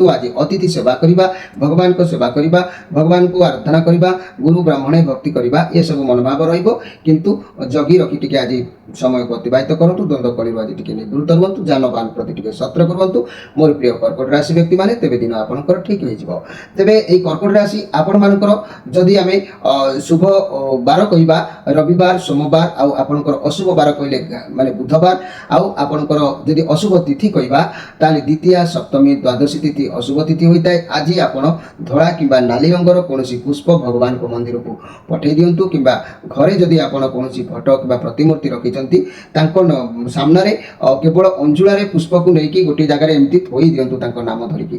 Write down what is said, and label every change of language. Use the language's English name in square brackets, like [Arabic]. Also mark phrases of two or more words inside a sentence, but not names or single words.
[Odia] ଆଜି ଅତିଥି ସେବା କରିବା, ଭଗବାନଙ୍କ ସେବା କରିବା, ଭଗବାନଙ୍କୁ ଆରାଧନା କରିବା, ଗୁରୁ ବ୍ରାହ୍ମଣେ ଭକ୍ତି କରିବା ଏସବୁ ମନୋଭାବ ରହିବ। କିନ୍ତୁ ଜଗି ରଖି ଟିକେ ଆଜି ସମୟକୁ ଅତିବାହିତ କରନ୍ତୁ। ଦ୍ୱନ୍ଦ୍ୱ କଳିରୁ ଆଜି ଟିକେ ନିବୃତ୍ତ ରୁହନ୍ତୁ। ଯାନବାହନ ପ୍ରତି ଟିକେ ସତର୍କ ରୁହନ୍ତୁ ମୋର ପ୍ରିୟ କର୍କଟ ରାଶି ବ୍ୟକ୍ତିମାନେ। ତେବେ ଦିନ ଆପଣଙ୍କର ଠିକ୍ ହୋଇଯିବ। ତେବେ [Bangla] এই কর্কট রাশি [Odia] ଆପଣମାନଙ୍କର ଯଦି ଆମେ শুভ ବାର କହିବା ରବିବାର, ସୋମବାର, ଆଉ ଆପଣଙ୍କର ଅଶୁଭ ବାର କହିଲେ ମାନେ ବୁଧବାର, ଆଉ ଆପଣଙ୍କର ଯଦି ଅଶୁଭ ତିଥି କହିବା ତାହେଲେ ଦ୍ୱିତୀୟା, ସପ୍ତମୀ, ଦ୍ୱାଦଶୀ ତିଥି ଅଶୁଭ ତିଥି ହୋଇଥାଏ। ଆଜି ଆପଣ ଧଳା କିମ୍ବା ନାଲି ରଙ୍ଗର କୌଣସି ପୁଷ୍ପ ଭଗବାନଙ୍କ ମନ୍ଦିରକୁ ପଠାଇ ଦିଅନ୍ତୁ କିମ୍ବା ଘରେ ଯଦି ଆପଣ କୌଣସି ଫଟୋ କିମ୍ବା ପ୍ରତିମୂର୍ତ୍ତି ରଖିଛନ୍ତି ତାଙ୍କ ସାମ୍ନାରେ କେବଳ ଅଞ୍ଜୁଳାରେ ପୁଷ୍ପକୁ ନେଇକି ଗୋଟିଏ ଜାଗାରେ ଏମିତି ଥୋଇ ଦିଅନ୍ତୁ ତାଙ୍କ ନାମ ଧରିକି।